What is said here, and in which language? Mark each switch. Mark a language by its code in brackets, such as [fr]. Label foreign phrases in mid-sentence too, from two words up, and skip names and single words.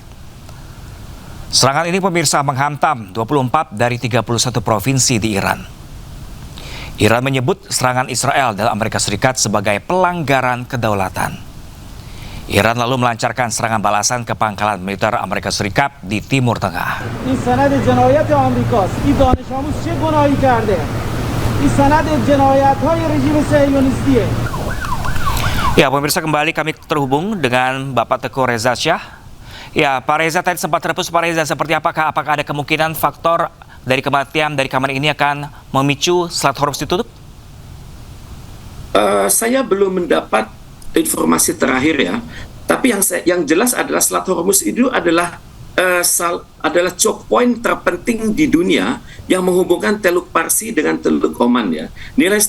[id] Serangan ini, pemirsa, menghantam 24 dari 31 provinsi di Iran. Iran menyebut serangan Israel dan Amerika Serikat sebagai pelanggaran kedaulatan. Iran lalu melancarkan serangan balasan ke pangkalan militer Amerika Serikat di Timur Tengah. [fa] این سند جنایت آمریکاست. این دانش آموز چه گناهی کرده؟ این سند جنایت‌های رژیم صهیونیستیه. [id] Ya, pemirsa, kembali kami terhubung dengan Bapak Teuku Reza Shah. Ya, Pak Reza, tadi sempat terputus. Pak Reza, seperti apakah ada kemungkinan faktor dari kematian dari Khamenei ini akan memicu Selat Hormuz ditutup? Saya belum mendapat informasi terakhir ya, tapi yang jelas adalah Selat Hormuz itu adalah [en] choke point [id] terpenting di dunia yang menghubungkan Teluk Parsi dengan Teluk Oman ya.